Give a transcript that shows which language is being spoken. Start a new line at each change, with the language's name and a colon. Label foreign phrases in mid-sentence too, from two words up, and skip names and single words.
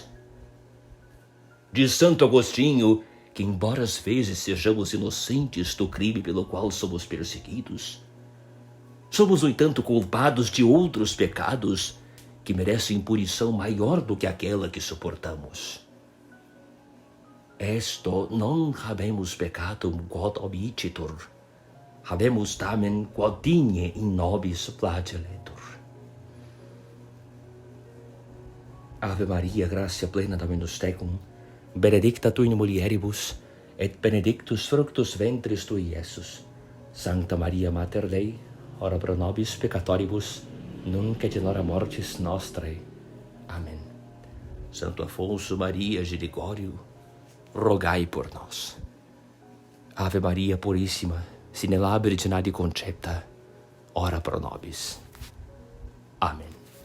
Portuguese: Diz Santo Agostinho que, embora às vezes sejamos inocentes do crime pelo qual somos perseguidos, somos, no entanto, culpados de outros pecados que merecem punição maior do que aquela que suportamos.
Latin: Esto non habemus peccatum quod obicitur, habemus tamen quod digne in nobis flagelletur. Ave Maria, gratia plena Dominus tecum, benedicta tu in mulieribus, et benedictus fructus ventris tui, Iesus. Sancta Maria Mater Dei, ora pro nobis peccatoribus, nunc et in hora mortis nostrae.
Portuguese: Amém. Santo Afonso Maria de Ligório, rogai por nós.
Latin: Ave Maria Purissima, sine labere concepta, ora pro nobis.
Portuguese: Amém.